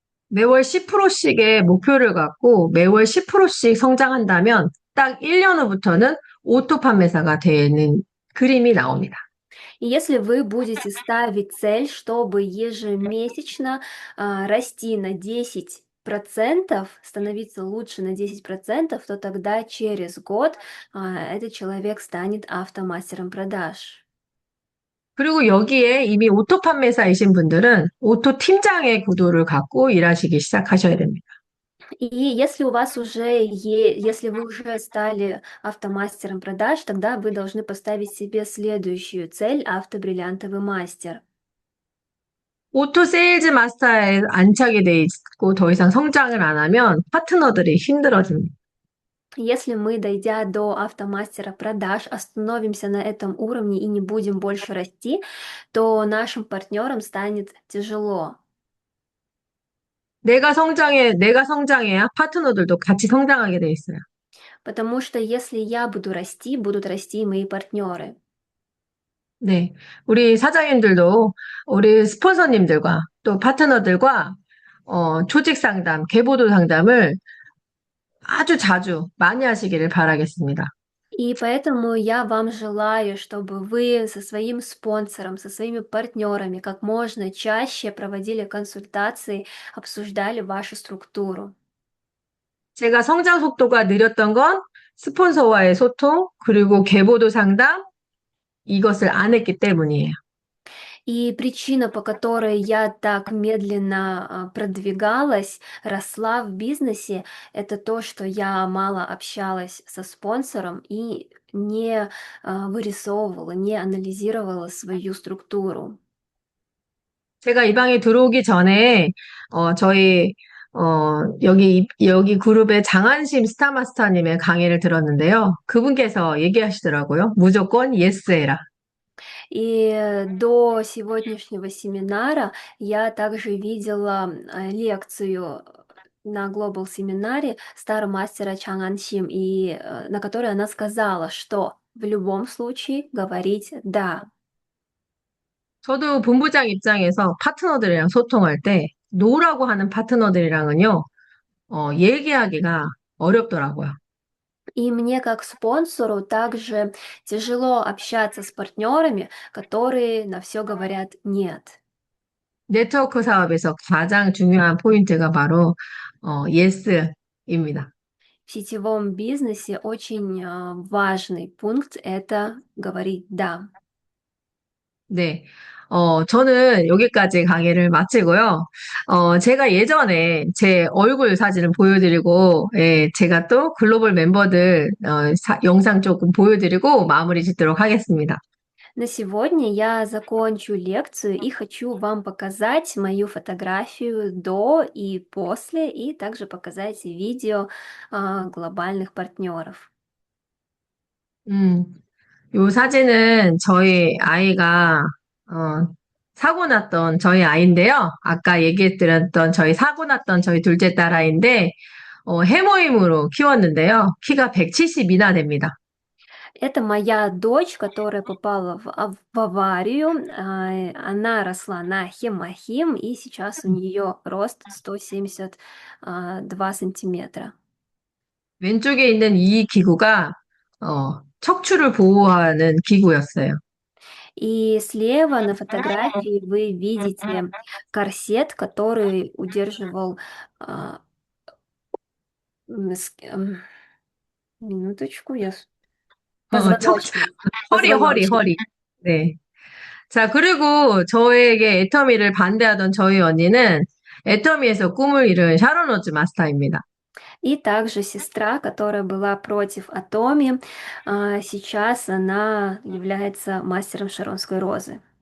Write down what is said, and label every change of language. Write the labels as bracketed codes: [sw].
[ko] 매월 10%씩의 목표를 갖고 매월 10%씩 성장한다면 딱 1년 후부터는 오토 판매사가 되는 그림이 나옵니다. [ru] И если вы будете ставить цель, чтобы ежемесячно расти на 10%, становиться лучше на 10%, то тогда через год этот человек станет автомастером продаж. [ko] 그리고 여기에 이미 오토 판매사이신 분들은 오토 팀장의 구도를 갖고 일하시기 시작하셔야 됩니다. [ru] И если у вас уже если вы уже стали автомастером продаж, тогда вы должны поставить себе следующую цель — автобриллиантовый мастер. [ko] 오토 세일즈 마스터에 안착이 돼 있고 더 이상 성장을 안 하면 파트너들이 힘들어집니다. [ru] Если мы, дойдя до автомастера продаж, остановимся на этом уровне и не будем больше расти, то нашим партнерам станет тяжело. [ko] 내가 성장해야 파트너들도 같이 성장하게 돼 있어요. [ru] Потому что если я буду расти, будут расти и мои партнеры. [ko] 네. 우리 사장님들도 우리 스폰서님들과 또 파트너들과 조직 상담, 계보도 상담을 아주 자주 많이 하시기를 바라겠습니다. [ru] И поэтому я вам желаю, чтобы вы со своим спонсором, со своими партнерами как можно чаще проводили консультации, обсуждали вашу структуру. [ko] 제가 성장 속도가 느렸던 건 스폰서와의 소통, 그리고 계보도 상담, 이것을 안 했기 때문이에요. [ru] И причина, по которой я так медленно продвигалась, росла в бизнесе, это то, что я мало общалась со спонсором и не вырисовывала, не анализировала свою структуру. [ko] 제가 이 방에 들어오기 전에 저희 여기 그룹의 장한심 스타마스터님의 강의를 들었는데요. 그분께서 얘기하시더라고요. 무조건 예스 해라. [ru] И до сегодняшнего семинара я также видела лекцию на Global семинаре стармастера Чан Аншим, и на которой она сказала, что в любом случае говорить «да». [ko] 저도 본부장 입장에서 파트너들이랑 소통할 때 노라고 하는 파트너들이랑은요, 얘기하기가 어렵더라고요. [ru] И мне как спонсору также тяжело общаться с партнерами, которые на все говорят «нет». [ko] 네트워크 사업에서 가장 중요한 포인트가 바로 예스입니다. [ru] В сетевом бизнесе очень важный пункт — это говорить «да». [ko] 네. 저는 여기까지 강의를 마치고요. 제가 예전에 제 얼굴 사진을 보여드리고, 예, 제가 또 글로벌 멤버들 영상 조금 보여드리고 마무리 짓도록 하겠습니다. [ru] На сегодня я закончу лекцию и хочу вам показать мою фотографию до и после, и также показать видео глобальных партнеров. [ko] 음, 요 사진은 저희 아이가, 사고 났던 저희 아이인데요. 아까 얘기해드렸던 사고 났던 저희 둘째 딸 아이인데, 해모임으로 키웠는데요. 키가 170이나 됩니다. [ru] Это моя дочь, которая попала в аварию. Она росла на хемохим, и сейчас у нее рост 172 сантиметра. [ko] 왼쪽에 있는 이 기구가, 척추를 보호하는 기구였어요. [ru] И слева на фотографии вы видите корсет, который удерживал а, минуточку, [ko] 척추, [ru] позвоночник. Позвоночник. [ko] 허리. 네. 자, 그리고 저에게 애터미를 반대하던 저희 언니는 애터미에서 꿈을 이룬 샤론 오즈 마스터입니다. [ru] И также сестра, которая была против Атоми, сейчас она является мастером Шаронской розы.